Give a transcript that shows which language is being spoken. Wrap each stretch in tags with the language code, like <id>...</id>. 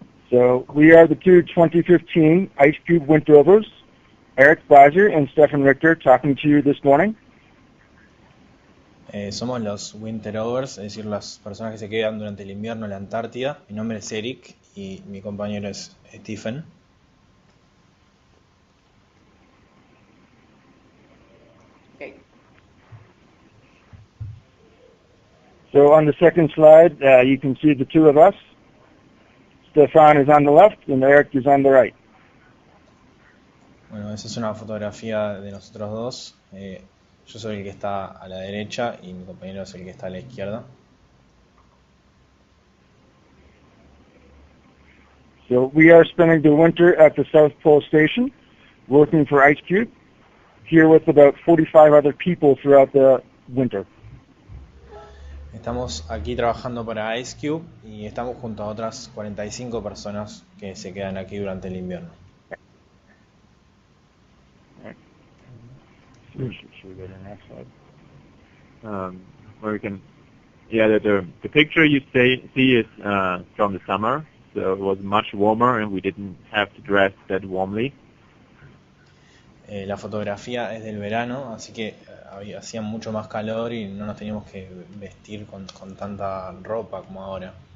<en>So, we are the two 2015 IceCube Winterovers, Erik Beiser and Stephan Richter, talking to you this morning.</en> <es>Somos los Winterovers, es decir, las personas que se quedan durante el invierno en la Antártida. Mi nombre es Erik y mi compañero es Stephan.</es> <en>So on the second slide, you can see the two of us. Stephan is on the left and Erik is on the right.</en> <es>Bueno, esa es una fotografía de nosotros dos. Yo soy el que está a la derecha y mi compañero es el que está a la izquierda.</es> <en>So we are spending the winter at the South Pole Station, working for IceCube, here with about 45 other people throughout the winter.</en> <es>Estamos aquí trabajando para IceCube y estamos junto a otras 45 personas que se quedan aquí durante el invierno.</es> <en>Should we go to the next slide? Where we can, the picture you see is from the summer, so it was much warmer and we didn't have to dress that warmly.</en> <es>La fotografía es del verano, así que hacía mucho más calor y no nos teníamos que vestir con tanta ropa como ahora.</es>